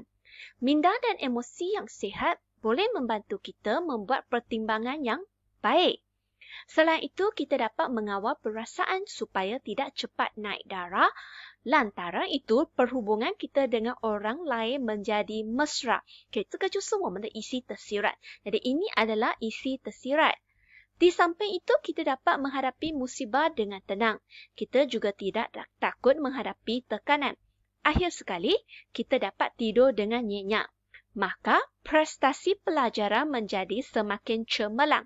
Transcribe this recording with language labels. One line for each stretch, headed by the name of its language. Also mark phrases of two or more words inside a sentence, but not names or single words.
Malay: Minda dan emosi yang sihat boleh membantu kita membuat pertimbangan yang baik. Selain itu, kita dapat mengawal perasaan supaya tidak cepat naik darah. Lantaran itu, perhubungan kita dengan orang lain menjadi mesra.
Chinese: Okay, 这个就是我们的
Malay: isi tersirat. Jadi, ini adalah isi tersirat. Di samping itu, kita dapat menghadapi musibah dengan tenang. Kita juga tidak takut menghadapi tekanan. Akhir sekali, kita dapat tidur dengan nyenyak. Maka, prestasi pelajaran menjadi semakin cemerlang.